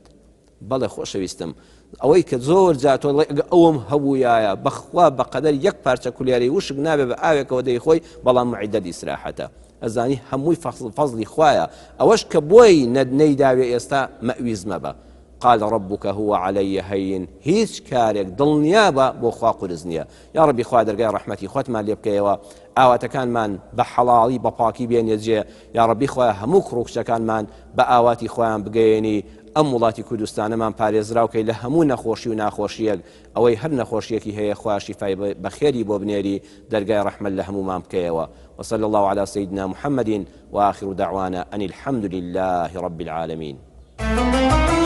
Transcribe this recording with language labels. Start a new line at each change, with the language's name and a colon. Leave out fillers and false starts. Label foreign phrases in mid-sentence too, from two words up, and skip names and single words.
Central Kurdish: بەڵێ خۆشەویستم، ئەوەی کە زۆر جاتۆ ئەوم هەبوویایە بەخوا بەقەدەر 1 پارچە کولیارەی وشک نابێ بە ئاوێکەوە دەیخۆی، بەڵام معیدە ئیسراحەتە. ئەزانی هەمووی فەزڵی خوایە، ئەوەش کە بۆی نەیداوێ ئێستا مەویزمە بە.
Arabic: قال ربك هو علي هين،
Central Kurdish: هیچ کارێک دڵنیابە بۆ خوا قورس نییە. یا ڕەبی خوا دەرگای ڕەحمەتی خۆتمان لێ بکەیەوە، ئاواتەکانمان بە حەڵاڵی بە پاکی بێنێ جێ، یا ڕەبی خوا هەموو کڕوکچەکانمان بە ئاواتی خۆیان بگەێنی، ئەم وڵاتی کوردستانەمان پارێزراوکەی لە هەموو نەخۆشی و ناخۆشیەک، ئەوەی هەر نەخۆشیەکی هەیە خوا شیفای بەخێری بۆ بنێری، دەرگای ڕەحمەت لە هەموومان بکەیەوە.
Arabic: وصلى الله على سيدنا محمد وآخر دعوانا أن الحمد لله رب العالمين.